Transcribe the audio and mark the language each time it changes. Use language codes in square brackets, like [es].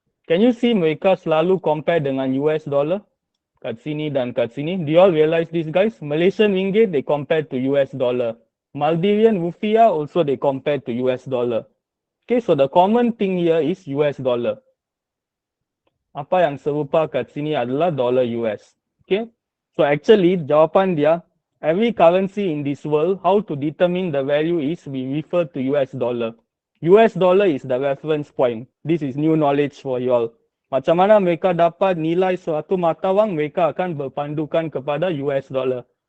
[en] Can you see [ms] mereka selalu compare dengan US dollar? Kat sini dan kat sini. [en] Do you all realize this, guys? Malaysian ringgit, they compare to US dollar. Maldivian rupiah, also they compare to US dollar. Okay, so the common thing here is US dollar. [ms] Apa yang serupa kat sini adalah dollar US. [en] Okay, so actually [ms] jawapan dia, [en] every currency in this world, how to determine the value is we refer to US dollar. US dollar is the reference point. This is new knowledge for you all. [ms] Macam mana mereka dapat nilai suatu mata wang, mereka akan berpandukan kepada US dollar.